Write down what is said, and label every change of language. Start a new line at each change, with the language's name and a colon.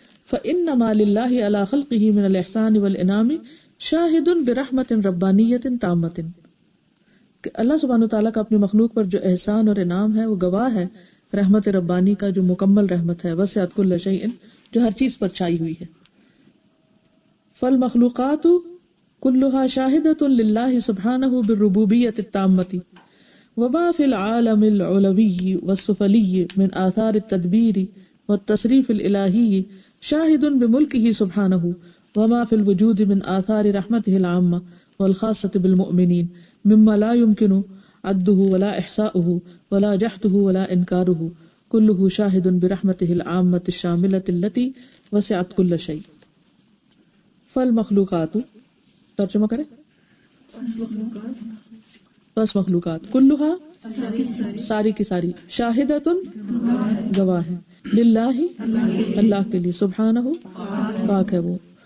Arabic: فإنما للہ علی خلقہ من الاحسان والانعام شاہد برحمت ربانیۃ تامۃ،
Urdu: کہ اللہ سبحانہ تعالیٰ کا اپنی مخلوق پر جو احسان اور انعام ہے وہ گواہ ہے رحمت ربانی کا، جو مکمل رحمت ہے،
Arabic: وسعت کل شیء،
Urdu: جو ہر چیز پر چھائی ہوئی ہے.
Arabic: فالمخلوقات كلها شاهدة لله سبحانه بالربوبية التامة وما في العالم العلوي والسفلي من آثار التدبير والتصريف الإلهي شاهد بملكه سبحانه وما في الوجود من آثار رحمته العامة والخاصة بالمؤمنين مما لا يمكن عده ولا إحصاؤه ولا جحده ولا إنكاره كله شاهد برحمته العامة الشاملة التي وسعت كل شيء.
Urdu: فالمخلوقات، ترجمہ کریں، بس مخلوقات، کلھا، ساری کی ساری، شاہدتن، گواہ ہے، للہ، اللہ کے لیے، سبحانہ، پاک ہے وہ.